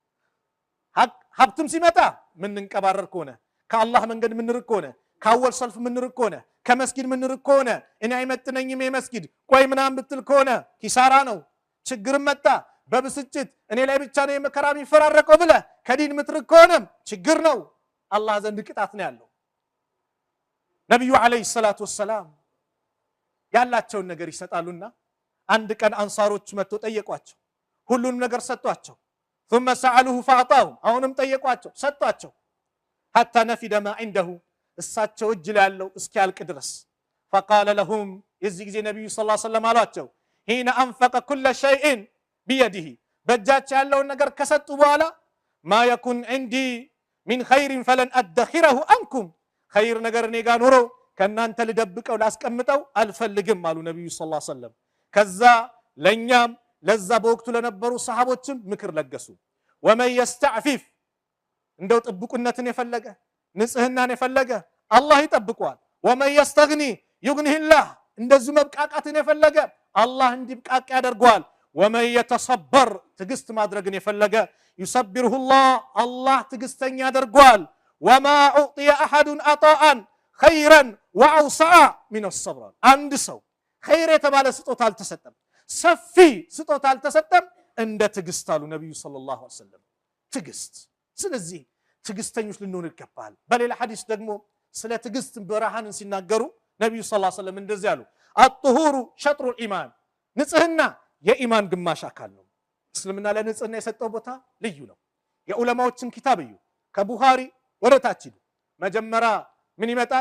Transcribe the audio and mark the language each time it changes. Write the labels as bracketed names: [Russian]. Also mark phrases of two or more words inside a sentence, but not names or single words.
[Amharic] ሀብትም ሲመጣ ምንንቀባረር ከሆነ ከአላህ መንገድ ምንርቅ ከሆነ ከአወል ሰልፍ ምንርቅ ከሆነ ከመስጊድ ምንርቅ ከሆነ እኔ አይመጥነኝም የመስጊድ ቆይ ምናምን ብትል ከሆነ ኪሳራ ነው። ችግርም መጣ በብስጭት እኔ ላይ ብቻ ነው የመከራ የሚፈራረቀው ብለህ ከዲን ምትርቅ ከሆነም ችግር ነው። አላህ ዘንድ ቅጣት ነው ያለው። ነብዩ [Arabic] عليه الصلاة والسلام [Amharic] ያላቸውን ነገር ይሰጣሉና አንድ ቀን አንሳሮች መጥተው ጠየቋቸው። ሁሉንም ነገር ሰጧቸው። [Arabic] ثم سألوه فأعطاهم [Amharic] አሁንም ጠየቋቸው ሰጧቸው። [Arabic] حتى نفد ما عنده [Amharic] እሳቸው እጅ ላይ ያለው እስኪያልቅ ድረስ [Arabic] فقال لهم [Amharic] የዚህ ጊዜ ነብዩ [Arabic] صلى الله عليه وسلم [Amharic] አሏቸው [Arabic] حين أنفق كل شيء بيده [Amharic] በእጃቸው ያለውን ነገር ከሰጡ በኋላ [Arabic] ما يكن عندي من خير فلن أدخره عنكم خير [Amharic] ነገር እኔ ጋር ኖሮ ከናንተ ልደብቀው ላስቀምጠው አልፈልግም አሉ ነብዩ [Arabic] صلى الله عليه وسلم። [Amharic] ከዛ ለኛም ለዛ በወቅቱ ለነበሩ ሰሃቦችም ምክር ለገሱ። [Arabic] ومن يستعفف [Amharic] እንደው ጥብቁነትን የፈለገ ንጽህናን የፈለገ አላህ ይጠብቀዋል። [Arabic] ومن يستغني يغنيه الله [Amharic] እንደዚህ መብቃቃትን የፈለገ አላህ እንዲብቃቃ ያደርገዋል። ወመን [Arabic] يتصبر [Amharic] ትግስት ማድረግን የፈለገ [Arabic] يصبره الله [Amharic] አላህ ትግስተኛ ያደርገዋል። [Arabic] وما أعطي أحد عطاء خيرا وأوسع من الصبر አንድ [Amharic] ሰው ኸይር የተባለ ስጦታ አልተሰጠም፣ ሰፊ ስጦታ አልተሰጠም እንደ ትግስት አሉ ነብዩ [Arabic] صلى الله عليه وسلم። [Amharic] ትግስት። ስለዚህ ትግስተኞች ልንሆን ይገባል። በሌላ ሐዲስ ደግሞ ስለ ትግስት ብርሃንን ሲናገሩ ነብዩ [Arabic] صلى الله عليه وسلم [Amharic] እንደዚህ አሉ፣ [Arabic] الطهور شطر الإيمان [Amharic] ንጽህና የኢማን ግማሽ አካል ነው። እስልምና ለንጽህና የሰጠው ቦታ ልዩ ነው። የዑለማዎችን ኪታብ እዩ። ከቡኻሪ ወደ ታች ሂዱ። መጀመሪያ ምን ይመጣል?